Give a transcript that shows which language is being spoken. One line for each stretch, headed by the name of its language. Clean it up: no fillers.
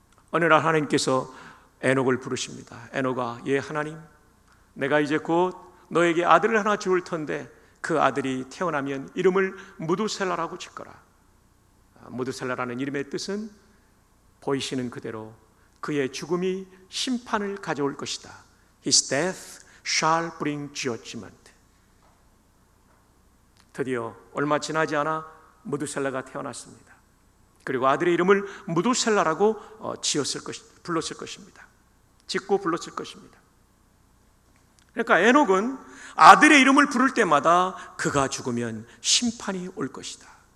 Korean: 어느 날 하나님께서 에녹을 부르십니다. 에녹아, 예 하나님, 내가 이제 곧 너에게 아들을 하나 주을 텐데 그 아들이 태어나면 이름을 무두셀라라고 짓거라. 무두셀라라는 이름의 뜻은 보이시는 그대로 그의 죽음이 심판을 가져올 것이다.
English: His death shall bring judgment.
Korean: 드디어 얼마 지나지 않아 무두셀라가 태어났습니다. 그리고 아들의 이름을 무두셀라라고 불렀을 것입니다. 짓고 불렀을 것입니다. 그러니까 에녹은 아들의 이름을 부를 때마다 그가 죽으면 심판이 올 것이다.